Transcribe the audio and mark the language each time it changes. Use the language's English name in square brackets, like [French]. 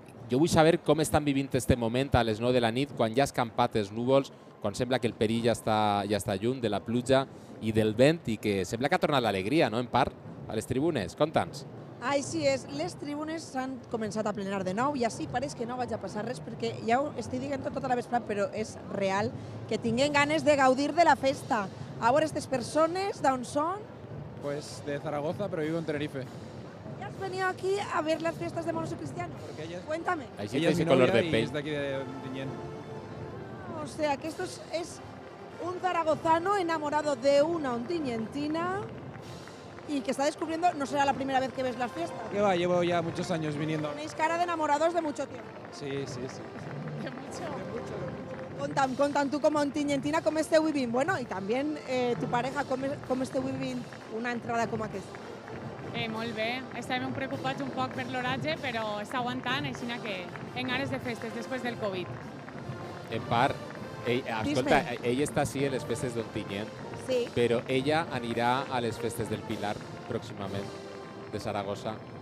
[Catalan] Jo vull saber com estan vivint aquest moment a les 9 de la nit, quan ja ha escampat els núvols, quan sembla que el perill ja està lluny de la pluja i del vent i que sembla que ha tornat l'alegria, no?, en part, a les tribunes. Conta'ns. Així és, les tribunes s'han començat a plenar de nou i així pareix que no vaig a passar res perquè ja ho estic dient tota la vesprada, però és real que tinguem ganes de gaudir de la festa. A veure, aquestes persones, d'on són? [Spanish] Pues de Zaragoza, pero vivo en Tenerife. ¿Ya has venido aquí a ver las fiestas de moros y cristianos? Porque ella Cuéntame. Ella es mi novia y es de aquí de Ontinyent. O sea, que esto es un zaragozano enamorado de una ontiñentina y que está descubriendo, no será la primera vez que ves las fiestas. ¿Qué va? Llevo ya muchos años viniendo. Tenéis cara de enamorados de mucho tiempo. Sí. De mucho. Contan tú como ontiñentina [Catalan] com esteu vivint. Bueno, [Spanish] y también tu pareja [Catalan] com esteu vivint una entrada com aquesta. Molt bé. Estàvem preocupats un poc per l'horatge, però està aguantant, així que en ganes de festes després del Covid. En part, escolta, ella està sí a les festes d'Ontinyent, sí, però ella anirà a les festes del Pilar pròximament, de Saragossa.